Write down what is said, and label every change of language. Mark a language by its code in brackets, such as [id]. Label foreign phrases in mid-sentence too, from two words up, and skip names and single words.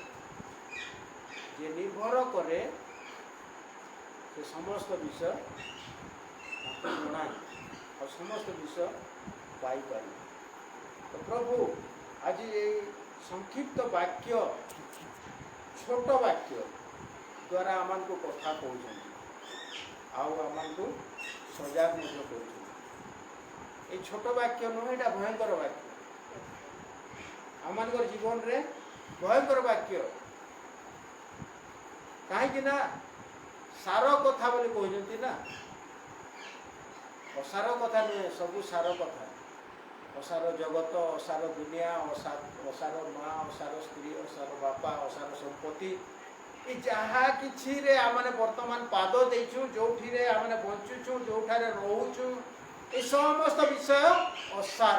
[or] ଯେ ନିର୍ଭର କରେ ସେ ସମସ୍ତ ବିଷୟ ତାକୁ ଜଣାଏ ଆଉ ସମସ୍ତ ବିଷୟ ପାଇପାରିବେ। ତ ପ୍ରଭୁ ଆଜି ଏଇ ସଂକ୍ଷିପ୍ତ ବାକ୍ୟ, ଛୋଟ ବାକ୍ୟ ଦ୍ୱାରା ଆମମାନଙ୍କୁ କଥା କହୁଛନ୍ତି ଆଉ ଆମମାନଙ୍କୁ ସଜାଗ ମଧ୍ୟ କରୁଛନ୍ତି। ଏଇ ଛୋଟ ବାକ୍ୟ ନୁହେଁ, ଏଟା ଭୟଙ୍କର ବାକ୍ୟ। ଆମମାନଙ୍କର ଜୀବନରେ ଭୟଙ୍କର ବାକ୍ୟ। କାହିଁକି ନା ସାର କଥା ବୋଲି କହୁଛନ୍ତି ନା, ଅସାର କଥା ନୁହେଁ, ସବୁ ସାର କଥା। ଅସାର ଜଗତ, ଅସାର ଦୁନିଆ, ଅସାର ମା, ଅସାର ସ୍ତ୍ରୀ, ଅସାର ବାପା, ଅସାର ସମ୍ପତ୍ତି, ଏ ଯାହା କିଛିରେ ଆମେ ବର୍ତ୍ତମାନ ପାଦ ଦେଇଛୁ, ଯେଉଁଠିରେ ଆମେ ବଞ୍ଚୁଛୁ, ଯେଉଁଠାରେ ରହୁଛୁ, ଏ ସମସ୍ତ ବିଷୟ ଅସାର।